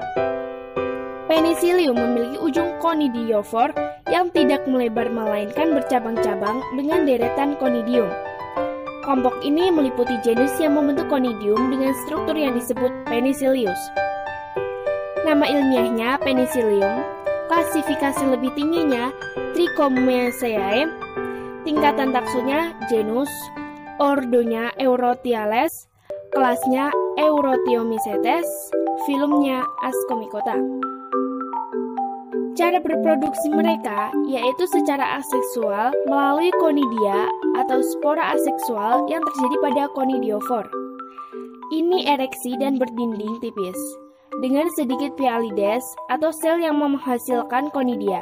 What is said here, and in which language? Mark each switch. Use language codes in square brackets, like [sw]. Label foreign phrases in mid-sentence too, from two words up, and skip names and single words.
[id] Penicillium memiliki ujung conidiofor yang tidak melebar melainkan bercabang-cabang dengan deretan conidium. Kelompok ini meliputi genus yang membentuk conidium dengan struktur yang disebut Penicillius. Nama ilmiahnya Penicillium, klasifikasi lebih tingginya Trichomonaceae, tingkatan taksonya genus, ordonya Eurotyales, kelasnya Eurothiomycetes, filumnya Ascomycota. Cara berproduksi mereka yaitu secara aseksual melalui conidia atau spora aseksual yang terjadi pada conidiofor. Ini ereksi dan berdinding tipis, dengan sedikit pialides atau sel yang menghasilkan conidia.